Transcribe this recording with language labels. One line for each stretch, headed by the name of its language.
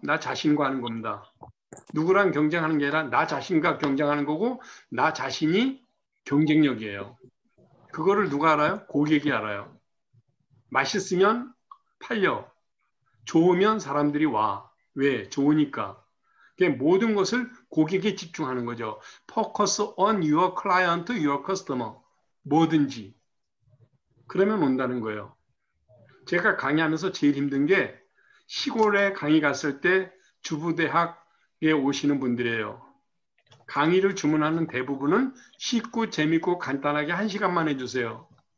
Korean: 나 자신과 하는 겁니다. 누구랑 경쟁하는 게 아니라 나 자신과 경쟁하는 거고 나 자신이 경쟁력이에요. 그거를 누가 알아요? 고객이 알아요. 맛있으면 팔려. 좋으면 사람들이 와. 왜? 좋으니까. 모든 것을 고객에 집중하는 거죠.
English: Focus on your client, your customer.
Korean: 뭐든지. 그러면 온다는 거예요. 제가 강의하면서 제일 힘든 게 시골에 강의 갔을 때 주부대학에 오시는 분들이에요. 강의를 주문하는 대부분은 쉽고 재밌고 간단하게 1시간만 해주세요.